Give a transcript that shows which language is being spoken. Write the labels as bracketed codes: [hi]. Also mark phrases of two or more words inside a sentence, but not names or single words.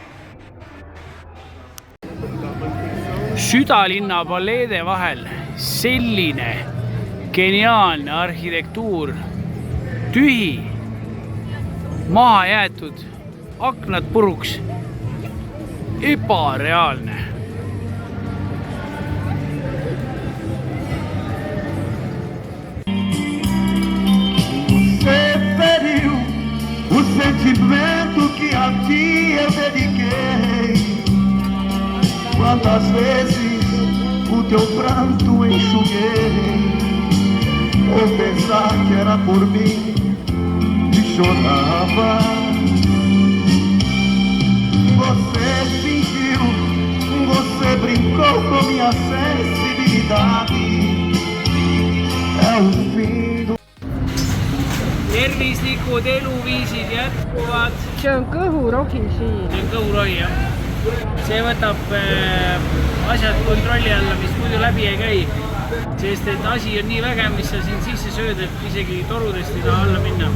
[et] Südalinna paleede vahel selline geniaalne arhitektuur, tühi, maha jäetud, aknad puruks, ebareaalne. [pt] Sentimento que a ti eu dediquei. Quantas vezes o teu pranto enxuguei, ou pensar que era por mim e chorava. Você fingiu, você brincou com minha sensibilidade. É o fim do [et] Tervislikud eluviisid jätkuvad. See on kõhurohi siin. See on kõhurohi, jah. See võtab asjad kontrolli alla, mis muidu läbi ei käi. Sest et asi on nii vägev, mis sa siin sisse sööd, et isegi torudest ei taha alla minna.